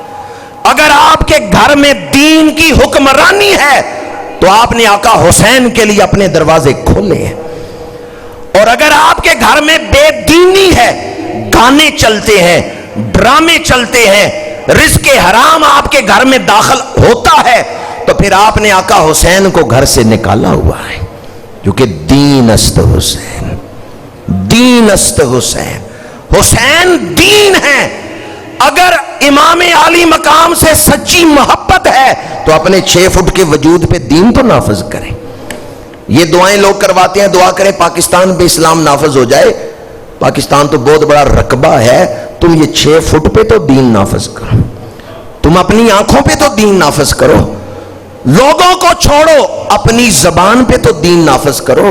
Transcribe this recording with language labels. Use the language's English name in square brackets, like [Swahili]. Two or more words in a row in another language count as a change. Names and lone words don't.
[Urdu] اگر آپ کے گھر میں دین کی حکمرانی ہے تو آپ نے آقا حسین کے لیے اپنے دروازے کھولے ہیں, اور اگر آپ کے گھر میں بے دینی ہے, گانے چلتے ہیں, ڈرامے چلتے ہیں, رزق حرام آپ کے گھر میں داخل ہوتا ہے, تو پھر آپ نے آقا حسین کو گھر سے نکالا ہوا ہے. [Persian] کیونکہ دین است حسین, دین است حسین. [Urdu] حسین دین ہے. اگر امام علی مقام سے سچی محبت ہے تو اپنے 6 فٹ کے وجود پہ دین تو نافذ کریں. یہ دعائیں لوگ کرواتے ہیں, دعا کریں پاکستان پہ اسلام نافذ ہو جائے. پاکستان تو بہت بڑا رقبہ ہے, تم یہ 6 فٹ پہ تو دین نافذ کرو, تم اپنی آنکھوں پہ تو دین نافذ کرو, لوگوں کو چھوڑو, اپنی زبان پہ تو دین نافذ کرو.